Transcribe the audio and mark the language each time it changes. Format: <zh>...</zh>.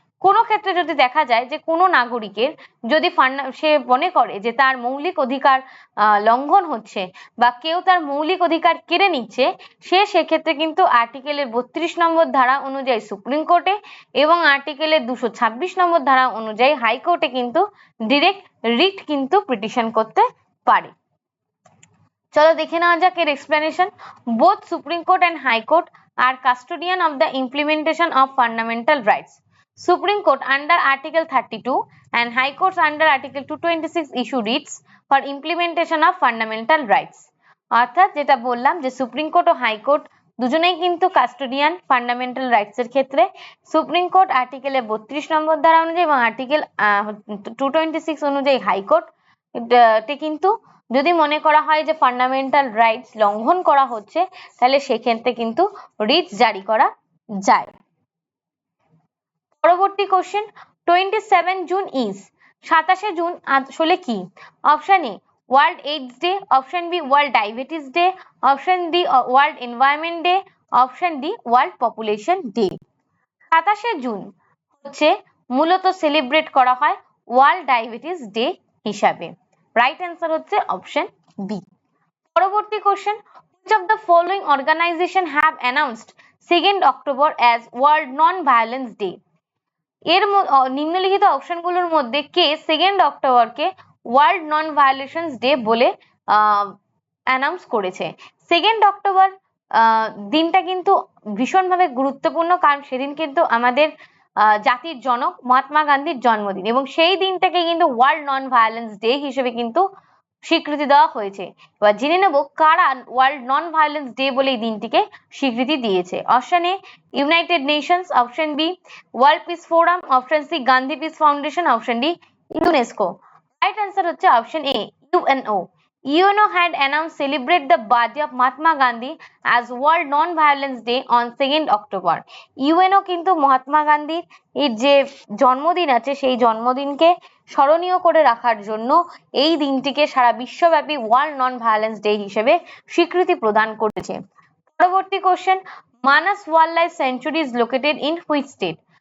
<bn>কোনো ক্ষেত্রে যদি দেখা যায় যে কোনো নাগরিকের যদি সে মনে করে যে তার মৌলিক অধিকার লঙ্ঘন হচ্ছে বা কেউ তার মৌলিক অধিকার কেড়ে নিচ্ছে, সে সেক্ষেত্রে কিন্তু আর্টিকেলের 32 নম্বর ধারা অনুযায়ী সুপ্রিম কোর্টে এবং আর্টিকেলের 226 নম্বর ধারা অনুযায়ী হাইকোর্টে কিন্তু ডিরেক্ট রিট কিন্তু পিটিশন করতে পারে। চলো দেখে নেওয়া যাক এর explanation.</bn> <en>Both Supreme Court and High Court are custodian of the implementation of fundamental rights. Supreme Court under Article 32 and High Courts under Article 226 issue writs for implementation of fundamental rights.</en> <bn>অর্থাৎ যেটা বললাম যে সুপ্রিম কোর্ট ও high court দুজনেই কিন্তু custodian fundamental rights এর ক্ষেত্রে। Supreme court আর্টিকেলের 32 নম্বর ধারা অনুযায়ী এবং আর্টিকেল 226 অনুযায়ী হাইকোর্ট কিন্তু যদি মনে করা হয় যে ফান্ডামেন্টাল রাইটস লঙ্ঘন করা হচ্ছে, তাহলে সেক্ষেত্রে কিন্তু রিট জারি করা যায়। পরবর্তী কোশ্চেন, 27 জুন ইজ 27 জুন আসলে কি? Option a world AIDS day, option B world diabetes day, option D world environment day, option D world population day. 27 June হচ্ছে মূলত সেলিব্রেট করা হয় ওয়ার্ল্ড ডায়াবেটিস ডে হিসাবে। রাইট অ্যান্সার হচ্ছে option B. পরবর্তী question,</bn> <en>which of the following organization have announced 2nd October as World Non-Violence Day?</en> <bn>এর নিম্নলিখিত অপশনগুলোর মধ্যে কে 2nd অক্টোবরকে ওয়ার্ল্ড নন ভায়োলেশনস ডে বলে অ্যানাউন্স করেছে? 2nd অক্টোবর দিনটা কিন্তু ভীষণভাবে গুরুত্বপূর্ণ, কারণ সেদিন কিন্তু আমাদের জাতির জনক মহাত্মা গান্ধীর জন্মদিন এবং সেই দিনটাকে কিন্তু ওয়ার্ল্ড নন ভায়োলেন্স ডে হিসেবে কিন্তু স্বীকৃতি দেওয়া হয়েছে। এবার জেনে নেব কারা ওয়ার্ল্ড নন ভায়োলেন্স ডে বলে এই দিনটিকে স্বীকৃতি দিয়েছে। Option A United Nations, option B world piece forum, option C Gandhi piece foundation, option D UNESCO. Right answer হচ্ছে option A UNO.</bn> <en>UNO had announced celebrate the birthday of Mahatma Gandhi as World Non-Violence Day on 2nd October.</en> <bn>UNO কিন্তু মহাত্মা গান্ধীর এর যে জন্মদিন আছে সেই জন্মদিনকে স্মরণীয় করে রাখার জন্য এই দিনটিকে সারা বিশ্বব্যাপী ওয়ার্ল্ড নন ভায়োলেন্স ডে হিসেবে স্বীকৃতি প্রদান করেছে। পরবর্তী question,</bn> <en>Manas wild life sanctuary is located in which state?</en>